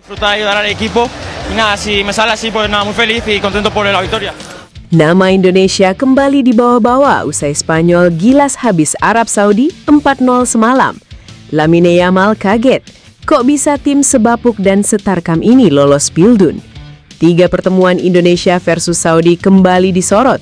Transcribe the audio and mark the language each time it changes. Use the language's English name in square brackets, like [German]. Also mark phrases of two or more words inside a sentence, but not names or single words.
[Spanish] Disfrutar de ayudar al equipo y nada, si me sale así pues nada, muy feliz y contento por la victoria. [Indonesian] Nama Indonesia kembali dibawa-bawa usai Spanyol gilas habis Arab Saudi 4-0 semalam. Lamine Yamal kaget, kok bisa tim sebapuk dan setarkam ini lolos Pildun? 3 pertemuan Indonesia versus Saudi kembali disorot.